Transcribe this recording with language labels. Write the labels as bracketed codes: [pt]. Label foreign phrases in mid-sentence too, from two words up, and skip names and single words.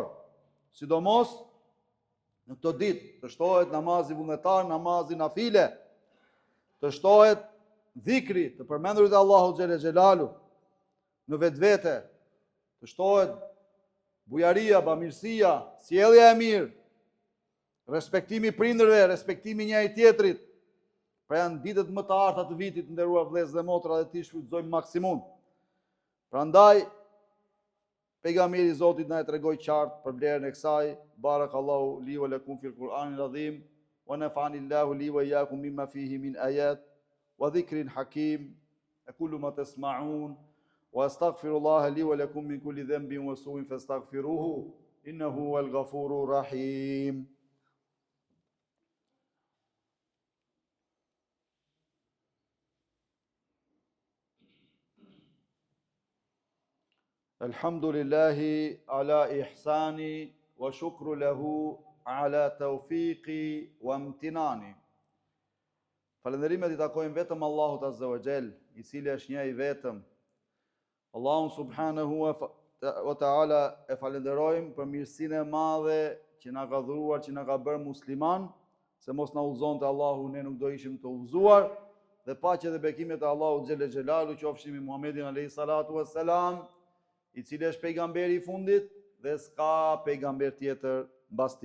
[sq] Sidomos në këto ditë të shtohet namazi vullnetar, namazi nafile, të shtohet dhikri të përmendurit e Allahu [ar] جل جلاله [sq] në vetvete, të shtohet bujaria, bamirësia, sjellja e mirë, respektimi prindërve, respektimi njëri tjetrit. Pra janë ditët më të arta të vitit, nderuar vëllezër dhe motra, dhe ti shfrytëzojmë maksimum. Prandaj pejgamberi i Zotit na e tregoi qartë për vlerën e kësaj. [ar] بارك الله لي ولكم في القرآن العظيم ونفعني الله لي وإياكم مما فيه من آيات وذكر حكيم. أقول ما تسمعون وأستغفر الله لي ولكم من كل ذنب وسوء فاستغفروه إنه هو الغفور الرحيم. الحمد لله على إحسانه والشكر له على توفيقه وامتنانه. [sq] Falënderimet i takojnë vetëm Allahut [ar] عز وجل, [sq] i cili është një i vetëm. Allahun [ar] سبحانه وتعالى [sq] e falenderojmë për mirësinë e madhe që na ka dhuruar, që na ka bërë musliman, se mos na udhëzonte Allahu ne nuk do ishim të udhëzuar, dhe paqja dhe bekimet e Allahut [ar] جل جلاله [sq] qofshin me Muhamedit [ar] عليه الصلاة والسلام, [sq] i cili është pejgamberi i fundit dhe s'ka pejgamber tjetër mbas tij.